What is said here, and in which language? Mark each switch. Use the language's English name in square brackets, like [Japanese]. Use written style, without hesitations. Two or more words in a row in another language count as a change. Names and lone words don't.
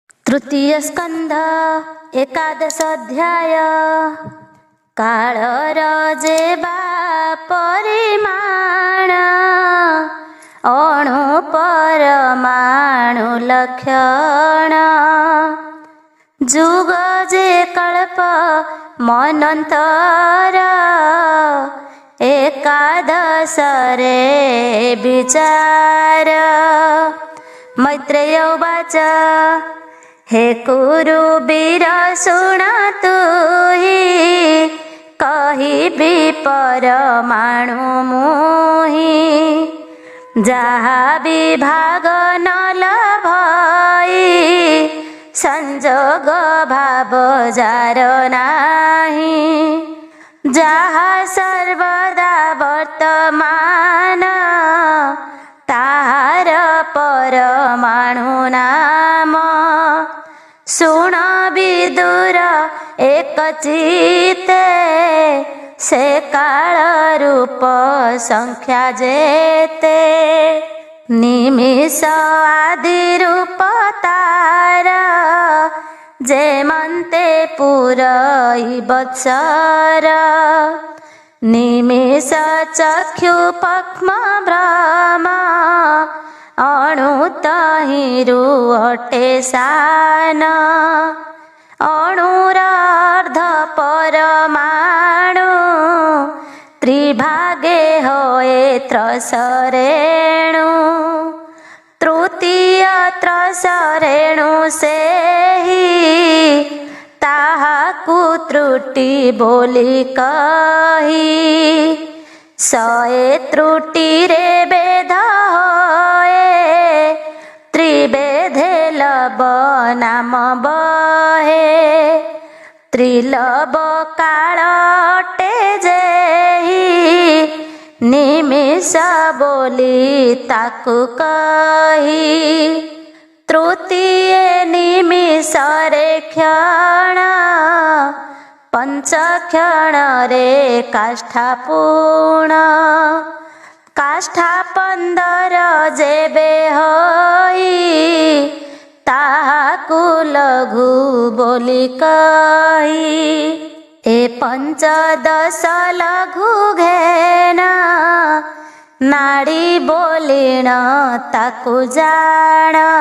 [Odia] ତୃତୀୟ ସ୍କନ୍ଧ ଏକାଦଶ ଅଧ୍ୟାୟ। କାଳର ଯେବା ପରିମାଣ ଅଣୁ ପରମାଣୁ ଲକ୍ଷଣ ଯୁଗ ଯେ କଳ୍ପ ମନ୍ୱନ୍ତର ଏକାଦଶ ରେ ବିଚାର। [Sanskrit] मैत्रेय उवाच [Odia] ହେ କୁରୁବୀର ଶୁଣ ତୁହି କହିବି ପରମାଣୁ ମୁହିଁ ଯାହା ବିଭାଗ ନ ଲଭଇ ସଂଯୋଗ ଭାବ ଯାର ନାହିଁ ଯାହା ସର୍ବଦା ବର୍ତ୍ତମାନ ତାହାର ପରମାଣୁ ନାମ। ଶୁଣ ବିଦୁର ଏକ ଚିତ୍ତେ ସେ କାଳ ରୂପ ସଂଖ୍ୟା ଯେତେ ନିମିଷ ଆଦି ରୂପ ତାର ଯେମନ୍ତେ ପୂରଇ ବତ୍ସର ନିମିଷ ଚକ୍ଷୁ ପକ୍ଷ୍ମ ବ୍ରହ୍ମ ଅଣୁ ତହିଁରୁ ଅଟେ ସାନ ଅଣୁରାର୍ଦ୍ଧ ପରମାଣୁ ତ୍ରିଭାଗେ ହୋଏ ତ୍ରସରେଣୁ ତୃତୀୟ ତ୍ରସରେଣୁ ସେହି ତାହାକୁ ତ୍ରୁଟି ବୋଲି କହି ସଏ ତ୍ରୁଟି ରେ ବେଧ ହୋଏ ତ୍ରିବେଧେ ଲବ ନାମ ବହେ ତ୍ରିଲବ କାଳ ଅଟେ ଯେହି ନିମିଷ ବୋଲି ତାକୁ କହି ତୃତୀୟ ନିମିଷ ରେ କ୍ଷଣ ପଞ୍ଚ କ୍ଷଣ ରେ କାଷ୍ଠା ପୂର୍ଣ୍ଣ କାଷ୍ଠା 15 ଯେବେ ହୋଇ ତାହାକୁ ଲଘୁ ବୋଲି କହି ଏ 15 ଲଘୁ ଘେନା ନାଡ଼ୀ ବୋଲିଣ ତାକୁ ଜାଣ